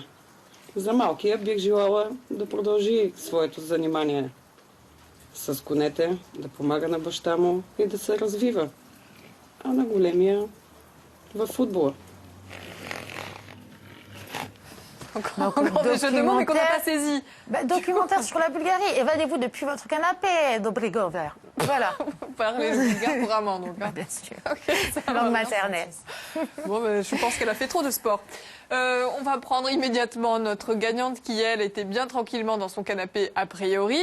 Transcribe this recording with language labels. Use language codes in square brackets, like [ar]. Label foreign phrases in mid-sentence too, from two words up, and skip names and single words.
[bg] За малкия бих желала да продължи своето занимание с конете, да помага на баща му и да се развива. А на големия във футбола. [fr] Encore des jeux de mots, mais qu'on n'a pas saisi. Documentaire sur la Bulgarie. Évadez-vous depuis votre canapé, Dobrigover. Voilà. Vous parlez bulgare couramment, donc. Bien sûr. Okay, langue maternelle. Bon, je pense qu'elle a fait trop de sport. On va prendre immédiatement notre gagnante qui, elle, était bien tranquillement dans son canapé a priori.